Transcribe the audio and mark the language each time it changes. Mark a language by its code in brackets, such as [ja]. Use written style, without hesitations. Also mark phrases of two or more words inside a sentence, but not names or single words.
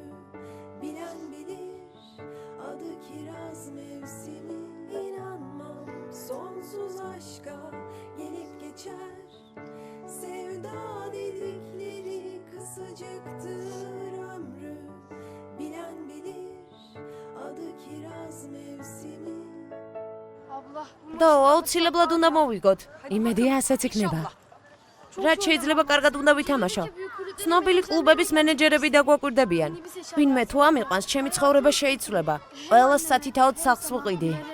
[tr] Bilen bilir adı kiraz mevsimi. İnanmam sonsuz aşka gelip geçer. Sevda dedikleri kısacıktır ömrü. Bilen bilir adı kiraz mevsimi. [ka] და აუცილებლად უნდა მოვიგოთ. იმედია ასეც იქნება. რაც შეიძლება კარგად უნდა ვითამაშო. ცნობილი კლუბების მენეჯერები დაგვაკვირდებიან. ვინმე თუ ამიყვანს, ჩემი ცხოვრება შეიცვლება. ყველას სათითაოდ სახლს ვუყიდი.